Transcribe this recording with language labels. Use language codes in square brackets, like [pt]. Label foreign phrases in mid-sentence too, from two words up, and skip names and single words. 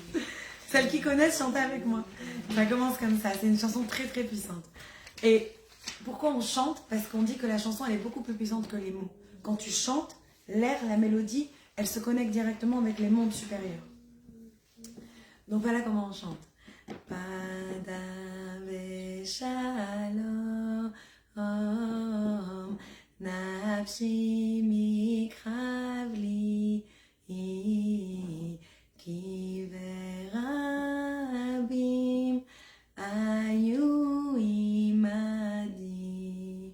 [fr] Celles qui connaissent, chantez avec moi. Ça commence comme ça, c'est une chanson très très puissante. Et Pourquoi on chante? Parce qu'on dit que la chanson, elle est beaucoup plus puissante que les mots. Quand tu chantes, l'air, la mélodie, elle se connecte directement avec les mondes supérieurs. Donc voilà comment on chante. [he] פדה בשלום נפשי מקרב לי כי ברבים היו עמדי.